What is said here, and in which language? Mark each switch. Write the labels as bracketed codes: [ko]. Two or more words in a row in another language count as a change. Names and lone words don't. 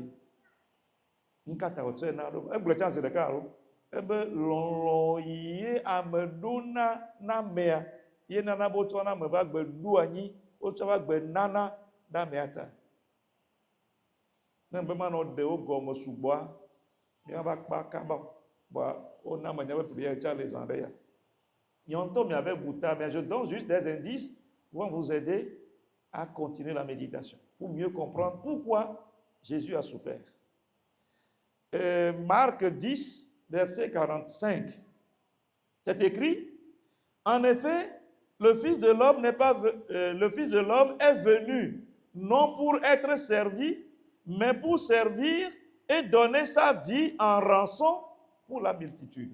[ee] nu kata wòtsɔe na ɖo egblɔ tsã zi ɖeka alo ebe lɔlɔ yi ye ame ɖona na amea ye nana be wotsɔ na ame ƒe agbe ɖo anyi wotsɔ eƒe agbe nana ɖe amea ta ne be manɔ ɖe wo gɔme sugbɔa miava kpa kaba vɔa wona ame nya be prière tsã le zã ɖe ya [fr] mais je donne juste des indices pour vous aider à continuer la méditation, pour mieux comprendre pourquoi Jésus a souffert. Marc 10, verset 45. C'est écrit, en effet, le Fils de l'homme est venu non pour être servi, mais pour servir et donner sa vie en rançon pour la multitude.